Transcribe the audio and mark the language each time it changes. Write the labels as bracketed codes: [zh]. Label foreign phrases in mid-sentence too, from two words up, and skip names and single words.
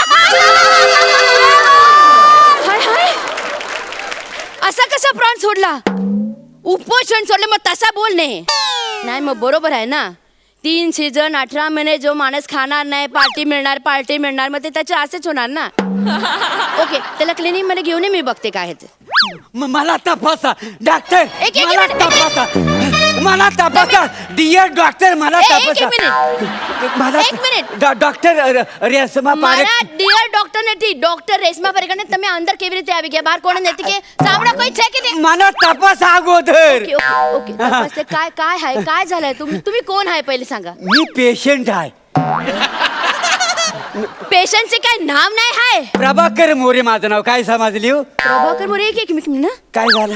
[mr] हाय हाय असा कसा प्राण सोडला उपोषण सोडले मग तसा बोलणे नाही मग बरोबर आहे ना 3 सीझन 18 महिने जो माणूस खाणार नाही पार्टी मिळणार मग ते त्याचे असेच होणार ना ओके त्याला क्लिनिक मध्ये घेऊन ये मी बघते काय आहे ते मला तपासा डॉक्टर एक मला मिनिट, तपासा मला तपासा डिअर डॉक्टर मला एक तपासा मिनिट. मला एक मिनिट. [gu] ડોક્ટર રેશમા મારા પારેખ ડિયર ડોક્ટર નથી ડોક્ટર રેશમા પરેખ ને તમે અંદર કેવી રીતે આવી ગયા બહાર કોણ નથી કે સાંભળો કોઈ છે કે તે [mr] मला तपास अगोदर ओके ओके ओके तपासते काय काय आहे काय झालंय तुम्ही कोण आहे पहिले सांगा मी पेशंट आहे पेशंटचे काय नाव नाही आहे प्रभाकर मोरे माझं नाव काय समजली हो? प्रभाकर मोरे एक मिनिट ना काय झालं